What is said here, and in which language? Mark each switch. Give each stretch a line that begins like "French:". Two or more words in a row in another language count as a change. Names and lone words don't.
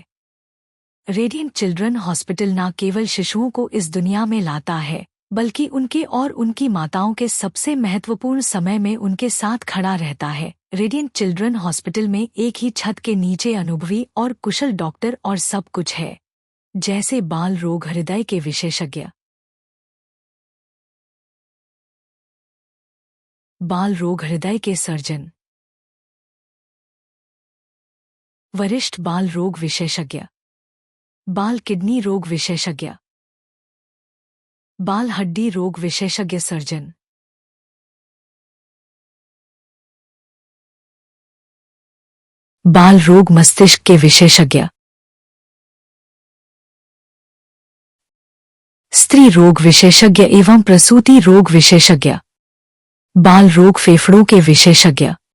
Hindi: रेडिएंट चिल्ड्रन हॉस्पिटल न केवल शिशुओं को इस दुनिया में लाता है बल्कि उनके और उनकी माताओं के सबसे महत्वपूर्ण समय में उनके साथ खड़ा रहता है। रेडिएंट चिल्ड्रन हॉस्पिटल में एक ही छत के नीचे अनुभवी और कुशल डॉक्टर और सब कुछ है, जैसे बाल रोग हृदय के विशेषज्ञ, बाल रोग हृदय के सर्जन, वरिष्ठ बाल रोग विशेषज्ञ, बाल किडनी रोग विशेषज्ञ, बाल हड्डी रोग विशेषज्ञ सर्जन, बाल रोग मस्तिष्क के विशेषज्ञ, स्त्री रोग विशेषज्ञ एवं प्रसूति रोग विशेषज्ञ, बाल रोग फेफड़ों के विशेषज्ञ,